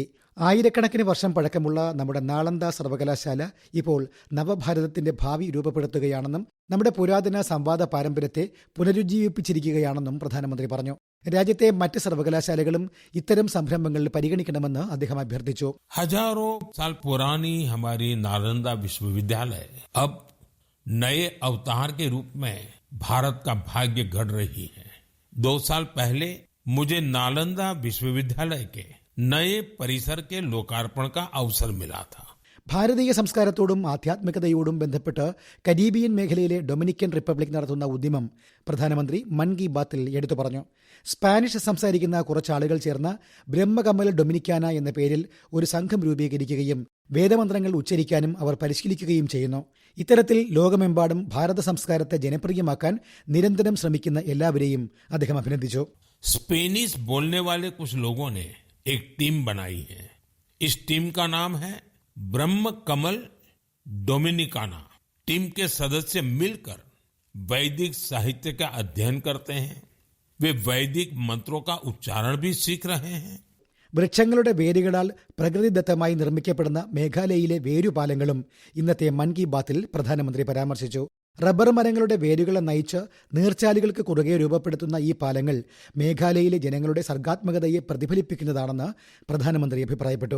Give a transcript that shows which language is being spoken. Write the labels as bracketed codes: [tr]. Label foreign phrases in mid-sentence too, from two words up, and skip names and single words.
[ml] ആയിരക്കണക്കിന് വർഷം പഴക്കമുള്ള നമ്മുടെ നാളന്ദ സർവകലാശാല ഇപ്പോൾ നവഭാരതത്തിന്റെ ഭാവി രൂപപ്പെടുത്തുകയാണെന്നും നമ്മുടെ പുരാതന സംവാദ പാരമ്പര്യത്തെ പുനരുജ്ജീവിപ്പിച്ചിരിക്കുകയാണെന്നും പ്രധാനമന്ത്രി പറഞ്ഞു. രാജ്യത്തെ മറ്റ് സർവകലാശാലകളും ഇത്തരം സംരംഭങ്ങൾ പരിഗണിക്കണമെന്ന് അദ്ദേഹം അഭ്യർത്ഥിച്ചു. [hi] हजारों साल पुरानी हमारी नालंदा विश्वविद्यालय अब नए अवतार के रूप में भारत का भाग्य गढ़ रही है. 2 साल पहले मुझे नालंदा विश्वविद्यालय के नए परिसर के लोकार्पण का अवसर मिला था. [ml] ഭാരതീയ സംസ്കാരത്തോടും ആധ്യാത്മികതയോടും ബന്ധപ്പെട്ട് കരീബിയൻ മേഖലയിലെ ഡൊമിനിക്കൻ റിപ്പബ്ലിക് നടത്തുന്ന ഉദ്യമം പ്രധാനമന്ത്രി മൻ കി ബാത്തിൽ എടുത്തു പറഞ്ഞു. സ്പാനിഷ് സംസാരിക്കുന്ന കുറച്ചാളുകൾ ചേർന്ന് ബ്രഹ്മകമൽ ഡൊമിനിക്കാന എന്ന പേരിൽ ഒരു സംഘം രൂപീകരിക്കുകയും വേദമന്ത്രങ്ങൾ ഉച്ചരിക്കാനും അവർ പരിശീലിക്കുകയും ചെയ്യുന്നു. ഇത്തരത്തിൽ ലോകമെമ്പാടും ഭാരത സംസ്കാരത്തെ ജനപ്രിയമാക്കാൻ നിരന്തരം ശ്രമിക്കുന്ന എല്ലാവരെയും അദ്ദേഹം അഭിനന്ദിച്ചു. [hi] स्पेनिश बोलने वाले कुछ लोगों ने एक टीम बनाई है. इस टीम का नाम है ब्रह्म कमल डोमिनिकाना. टीम के सदस्य मिलकर वैदिक साहित्य का अध्ययन करते हैं. वे वैदिक मंत्रों का उच्चारण भी सीख रहे हैं. [ml] വൃക്ഷങ്ങളുടെ വേരുകളാൽ പ്രകൃതിദത്തമായി നിർമ്മിക്കപ്പെടുന്ന മേഘാലയയിലെ വേരുപാലങ്ങളും ഇന്നത്തെ മൻ കി ബാത്തിൽ പ്രധാനമന്ത്രി പരാമർശിച്ചു. റബ്ബർ മരങ്ങളുടെ വേരുകളെ നയിച്ച് നീർച്ചാലുകൾക്ക് കുറുകെ രൂപപ്പെടുത്തുന്ന ഈ പാലങ്ങൾ മേഘാലയയിലെ ജനങ്ങളുടെ സർഗാത്മകതയെ പ്രതിഫലിപ്പിക്കുന്നതാണെന്ന് പ്രധാനമന്ത്രി അഭിപ്രായപ്പെട്ടു.